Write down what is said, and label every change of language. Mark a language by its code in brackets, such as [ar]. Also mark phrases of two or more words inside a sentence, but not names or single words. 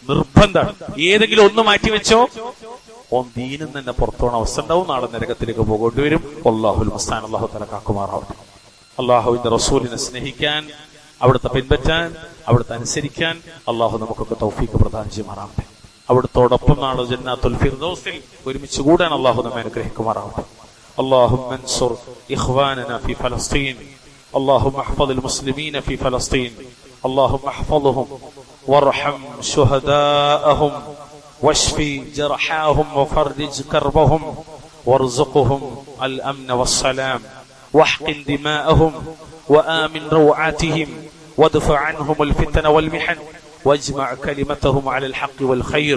[ml] ഏതെങ്കിലും ഒന്ന് മാറ്റിവെച്ചോ ഓൻ ദീനും തന്നെ പുറത്തു പോകണ അവസ്ഥ ഉണ്ടാവും, നാളെ നരകത്തിലേക്ക് പോകേണ്ടി വരും. [ar] الله المستعان. الله تعالى കാക്കുമാറാവട്ടെ. [ml] അല്ലാഹുവിന്റെ റസൂലിനെ സ്നേഹിക്കാൻ, അവിടുത്തെ പിൻപറ്റാൻ, അവിടുത്തെ അനുസരിക്കാൻ അല്ലാഹു നമുക്കൊക്കെ തൗഫീഖ് പ്രദാനം ചെയ്യുമാറാവട്ടെ. അവിടുത്തോടൊപ്പം നാളെ ജന്നാത്തുൽ ഫിർദൗസിൽ ഒരുമിച്ച് കൂടാൻ അല്ലാഹു നമ്മെ അനുഗ്രഹിക്കുമാറാവട്ടെ. [ar] اللهم انصر إخواننا في فلسطين. اللهم احفظ المسلمين في فلسطين. اللهم احفظهم وارحم شهداءهم واشفي جرحاهم وفرج كربهم وارزقهم الأمن والسلام واحقن دماءهم وآمن روعاتهم وادفع عنهم الفتن والمحن واجمع كلمتهم على الحق والخير.